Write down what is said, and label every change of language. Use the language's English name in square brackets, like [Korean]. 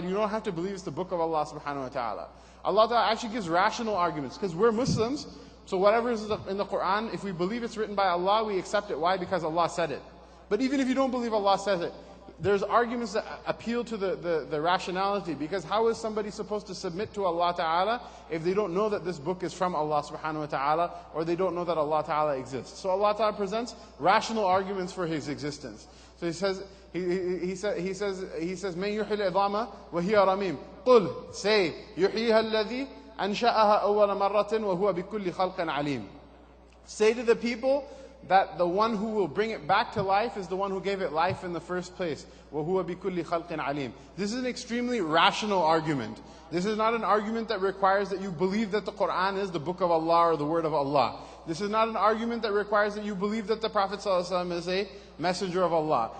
[English] You don't have to believe it's the book of Allah subhanahu wa ta'ala. Allah ta'ala actually gives rational arguments, because we're Muslims, so whatever is in the Quran, if we believe it's written by Allah, we accept it. Why? Because Allah said it. But even if you don't believe Allah says it, there's arguments that appeal to the rationality, because how is somebody supposed to submit to Allah Ta'ala if they don't know that this book is from Allah Subhanahu wa Ta'ala, or they don't know that Allah Ta'ala exists? So Allah Ta'ala presents rational arguments for His existence. [Arabic] So He says, He says, مَنْ يُحِي الْعِظَامَ وَهِيَ رَمِيمٌ قُلْ say يُحْيِيهَا الَّذِي أَنْشَأَهَا أَوَّلَ مَرَّةٍ وَهُوَ بِكُلِّ خَلْقٍ عَلِيمٌ. [English] Say to the people that the one who will bring it back to life is the one who gave it life in the first place. [Arabic] وَهُوَ بِكُلِّ خَلْقٍ عَلِيمٌ. [English] This is an extremely rational argument. This is not an argument that requires that you believe that the Quran is the book of Allah or the word of Allah. This is not an argument that requires that you believe that the Prophet ﷺ is a messenger of Allah.